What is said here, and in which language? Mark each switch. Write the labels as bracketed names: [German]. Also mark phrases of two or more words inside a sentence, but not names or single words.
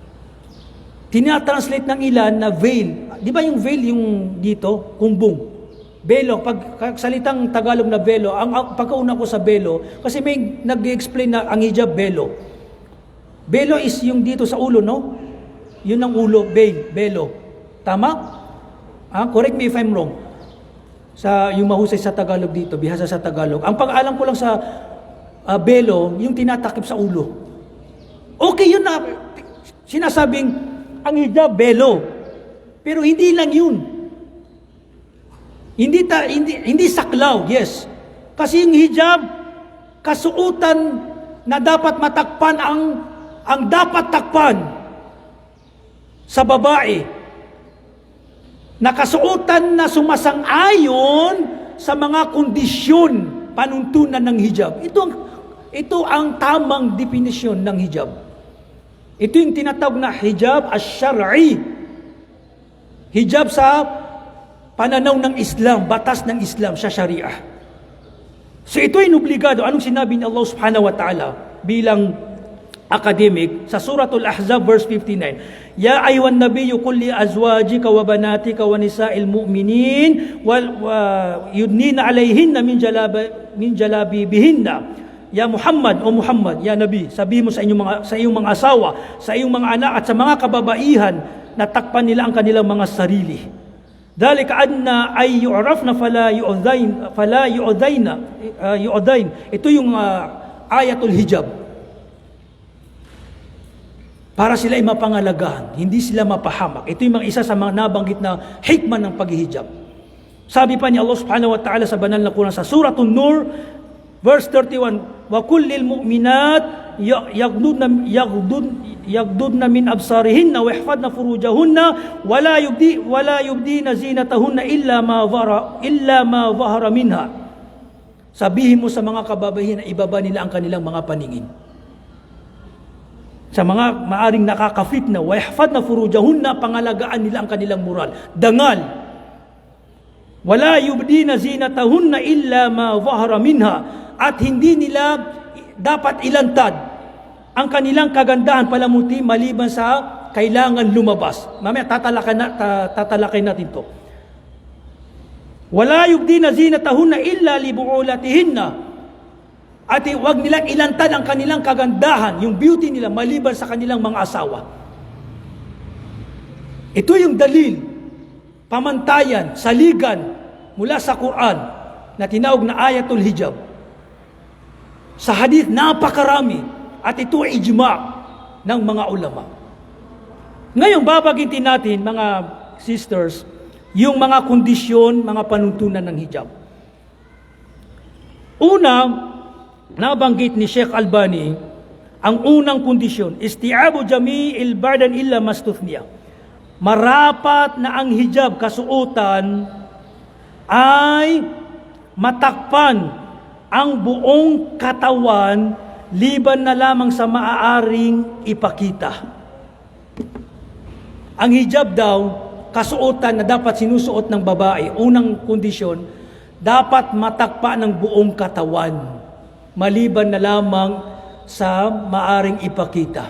[Filipino] Tinatranslate ng ilan na veil. Di ba yung veil yung dito? Kumbong. Belo, pag salitang Tagalog na belo, ang pagkauna ko sa belo, kasi may nag-explain na ang hijab belo. Belo is yung dito sa ulo, no? Yun ang ulo, belo. Tama? [English] Correct me if I'm wrong. [Filipino] Sa yung mahusay sa Tagalog dito, bihasa sa Tagalog. Ang pag-alam ko lang sa belo, yung tinatakip sa ulo. Okay, yun na. Sinasabing ang hijab belo. Pero hindi lang yun. Hindi saklaw, yes. Kasi yung hijab, kasuotan na dapat matakpan ang dapat takpan sa babae. Nakasuotan na sumasang-ayon sa mga kondisyon panuntunan ng hijab. Ito ang tamang definisyon ng hijab. Ito yung tinatawag na [Arabic] الحجاب الشرعي. [Filipino] Hijab sa pananaw ng Islam, batas ng Islam sa Sharia. So ito ay obligado. Anong sinabi ni Allah [Arabic] سبحانه وتعالى [Filipino] bilang academic sa Suratul Ahzab verse 59? [Arabic] يا أيها النبي قل لأزواجك وبناتك ونساء المؤمنين يدنين عليهن من جلابيبهن. يا محمد، يا محمد، يا نبي, [Filipino] sabihin mo sa iyong mga asawa, sa iyong mga anak at sa mga kababaihan na takpan nila ang kanilang mga sarili. [Arabic] ذلك أدنى أن يعرفن فلا يؤذين. [Filipino] Ito yung [Arabic] آية الحجاب. [Filipino] Para sila ay mapangalagahan, hindi sila mapahamak. Ito yung mga isa sa mga nabanggit na hikmah ng paghihijab. Sabi pa ni Allah [Arabic] سبحانه وتعالى [Filipino] sa banal na Quran sa Suratul Nur verse 31, [Arabic] وقل للمؤمنات يغضضن من أبصارهن ويحفظن فروجهن ولا يبدين زينتهن إلا ما ظهر منها. [Filipino] Sabihin mo sa mga kababaihan na ibaba nila ang kanilang mga paningin. Sa mga maaring nakakafitna, [Arabic] ويحفظن فروجهن, [Filipino] pangalagaan nila ang kanilang moral, dangal. [Arabic] ولا يبدين زينتهن إلا ما ظهر منها, [Filipino] at hindi nila dapat ilantad ang kanilang kagandahan palamuti maliban sa kailangan lumabas. Mamaya tatalakay natin to. [Arabic] ولا يبدين زينتهن إلا لبعولتهن, [Filipino] at huwag nilang ilantad ang kanilang kagandahan, yung beauty nila maliban sa kanilang mga asawa. Ito yung dalil, pamantayan, saligan mula sa Quran na tinawag na [Arabic] آية الحجاب. [Filipino] Sa hadith, napakarami. At ito ay ijma' ng mga ulama. Ngayon, babagitin natin, mga sisters, yung mga kondisyon, mga panuntunan ng hijab. Una, nabanggit ni Sheikh Albani, ang unang kondisyon, [Arabic] استيعاب جميع البدن إلا ما استثني. [Filipino] Marapat na ang hijab, kasuotan, ay matakpan ang buong katawan liban na lamang sa maaaring ipakita. Ang hijab daw, kasuotan na dapat sinusuot ng babae, unang kondisyon, dapat matakpa ng buong katawan, maliban na lamang sa maaaring ipakita.